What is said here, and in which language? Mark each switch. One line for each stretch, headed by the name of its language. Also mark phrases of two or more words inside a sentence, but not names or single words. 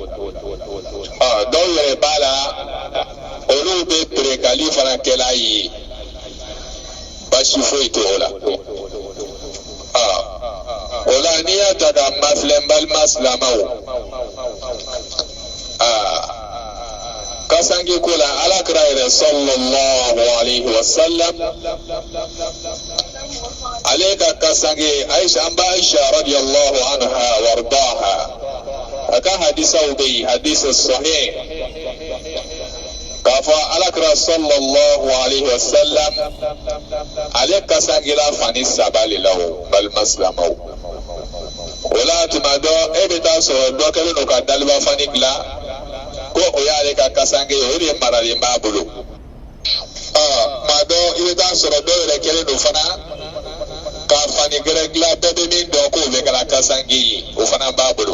Bambara: Dɔw yɛrɛ b'a la olu bɛ perekali fana kɛla ye, baasi foyi t'o la. O la n'i y'a ta ka mafilɛ n balima silamɛw, kasange ko la alakira yɛrɛ
Arabic: صلى الله عليه وسلم
Bambara: ale ka kasange Aisha, an ba Aisha
Arabic: رضي الله عنها وأرضاها,
Bambara: a ka hadisaw bɛ yen, hadisa sahih, k'a fɔ alakira
Arabic: صلى الله عليه وسلم
Bambara: ale kasangela fani saba le la o balima silamɛw. O la tuma dɔ e bɛ taa sɔrɔ dɔ kɛlen don ka daliba fani dilan ko o y'ale ka kasange ye, o de maralen b'a bolo. Tuma dɔ i bɛ taa sɔrɔ dɔw yɛrɛ kɛlen don fana ka fani gɛrɛ dilan, bɛɛ bɛ min dɔn k'o bɛ kɛra kasange ye, o fana b'a bolo.